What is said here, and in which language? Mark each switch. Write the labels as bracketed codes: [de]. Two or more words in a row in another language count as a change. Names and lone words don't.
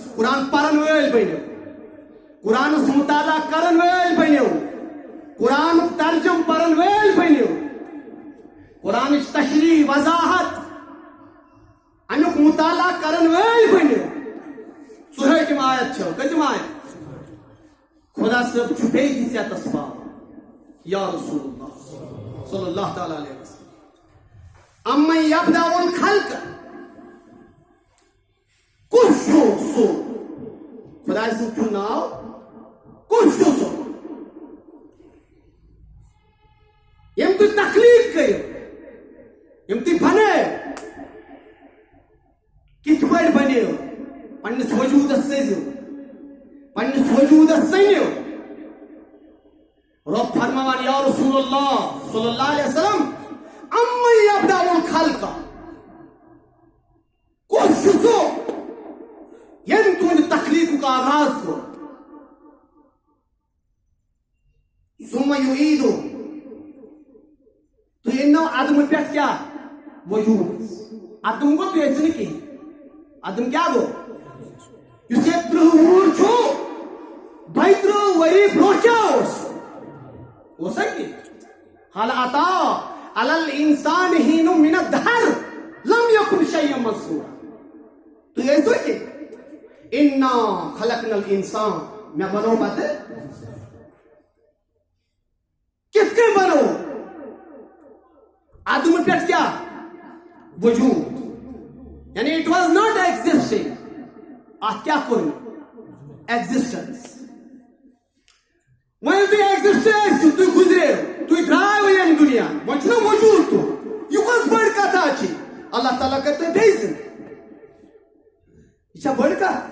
[ks] قرآن پرن وٲلۍ بٔنِو، قرآنس مطالعہ کرن وٲلۍ بٔنِو، قرآنُک ترجم پرن وٲلۍ بٔنِو، قرآنٕچ تشریح وضاحت امیُک مطالعہ کرن وٲلۍ بٔنِو. 64م آیت چھو. کٔژِم آیت؟ خدا صٲب چھُ بیٚیہِ تہِ ژےٚ تسباہ [ar] یا رسول اللہ صلی اللہ تعالیٰ علیہ وسلم. امن یبدأ الخلق، [ks] کُس چھُ سُہ؟ خداے سُنٛد چھُ ناو. کُس چھُ سُہ ییٚمۍ تُہۍ تخلیٖق کٔرِو، ییٚمۍ تُہۍ بنٲیو؟ کِتھ پٲٹھۍ بنٲیو؟ پننِس وجوٗدس سٔزِو، پننِس وجوٗدس ژٔنِو. رب فرماوان [ar] یا رسول اللہ صلی اللہ علیہ وسلم امن یبدأ الخلق، [ks] کُس چھُ سُہ ییٚمۍ تُہنٛدِ تخلیٖقُک آغاز کوٚر؟ [ar] ثم یعیٖدُہ، [ks] تُہۍ أنۍنو عدمہٕ پٮ۪ٹھ کیٛاہ؟ وجوٗدس. عدم گوٚو تُہۍ ٲسِو نہٕ کِہیٖنۍ. عدم کیٛاہ گوٚو؟ یُس ییٚتہِ 30 وُہُر چھُ، 32 ؤری برونٛہہ کیٛاہ اوس؟ اوسا کینٛہہ؟ [ar] حل عطا علی الانسان حین من الدہر لم یکن شیئا مذکورا. [ks] تُہۍ ٲسِو کینٛہہ؟ [ar] انا خلقنا الانسان، [ks] مےٚ بنوو پتہٕ. کِتھ کٔنۍ بنوو؟ عدمہٕ پٮ۪ٹھ کیٛاہ؟ وجوٗد. [en] یعنی it was not existing. [ks] اتھ کیٛاہ کوٚر مےٚ؟ ایگزسٹنس. وۄنۍ ییٚلہِ تُہۍ ایگزسٹ ٲسِو، تُہۍ گُزریو، تُہۍ درٛایو ییٚمہِ دُنیا، وۄنۍ چھُنہ وجوٗد تُہُنٛد. یہِ کۄس بٔڑ کتھا چھِ؟ اللہ تعالیٰ کَرِ تُہۍ بیٚیہِ زِنٛدٕ. یہِ چھا بٔڑ کتھ؟